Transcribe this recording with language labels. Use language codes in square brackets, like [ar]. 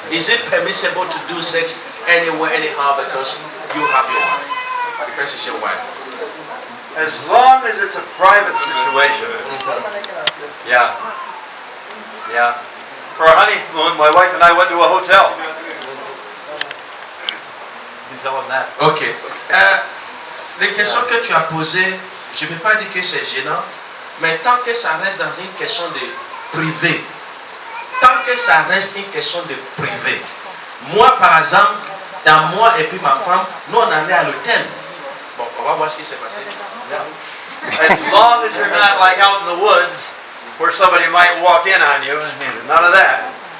[en] Is it permissible to do sex anywhere, anyhow, because you have your wife? Because it's your wife. As long as it's a private situation. Yeah. Yeah. For our honeymoon, my wife and I went to a hotel. You can tell them that. Ok. [fr] Les questions que tu as posées, je ne peux pas dire que c'est gênant, mais tant que ça reste dans une question de privé, tant que ça reste une question de privé. Moi, par exemple, dans moi et puis ma femme, nous on allait à l'hôtel. Bon, on va voir ce qui s'est passé. [en] As long as you're not like out in the woods where somebody might walk in on you, none of that.